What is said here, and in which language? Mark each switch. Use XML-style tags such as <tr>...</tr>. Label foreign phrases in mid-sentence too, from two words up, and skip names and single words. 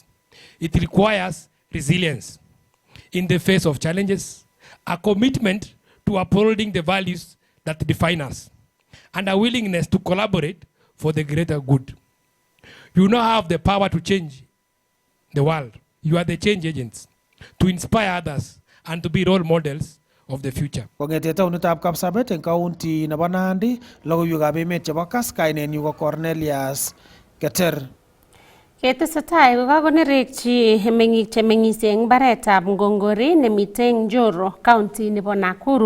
<en>It requires resilience in the face of challenges, a commitment to upholding the values that define us, and a willingness to collaborate for the greater good. You now have the power to change the world. You are the change agents to inspire others and to be role models of the future.</en> <kln>Kongete taunitab Kapsabet eng county nebo Nandi, logoiwekab emet chebo Kass, kainenyu ko Cornelius Keter. Ketesetai kokakonerekchi meng'ik chemeng'isie eng mbaretab Ngongori nemitei eng Njoro, county nebo Nakuru.</kln>